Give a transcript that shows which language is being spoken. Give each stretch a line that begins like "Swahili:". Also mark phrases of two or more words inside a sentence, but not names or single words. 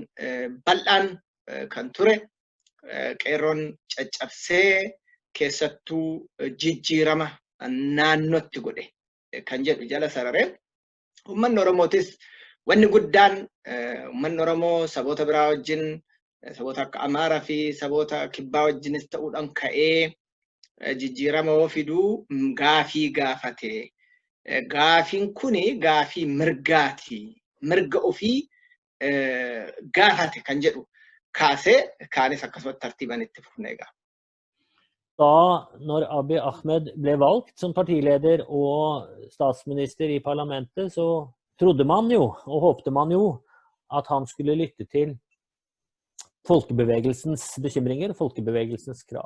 Oromo: bal'aan kan ture qeerroon caccabsee keessattuu jijjiirama naannootti godhe kan jedhu jala sararee ummanni Oromootis wanni guddaan ummanni Oromoo saboota biraa wajjin saboota akka Amaaraa fi saboota kibbaa wajjinis ta'uudhaan ka'ee jijjiirama yoo fiduu gaafii gaafate. Gaafiin kuni gaafii mirgaati. Mirga ofii gaafate kan jedhu kaasee kaanis akkasumatti tartiiban itti fufne egaa.
Norwegian: Da, når Abiy Ahmed ble valgt som partileder og statsminister i parlamentet, så trodde man jo, og håpte man jo, at han skulle lytte til folkebevegelsens bekymringer, folkebevegelsens krav.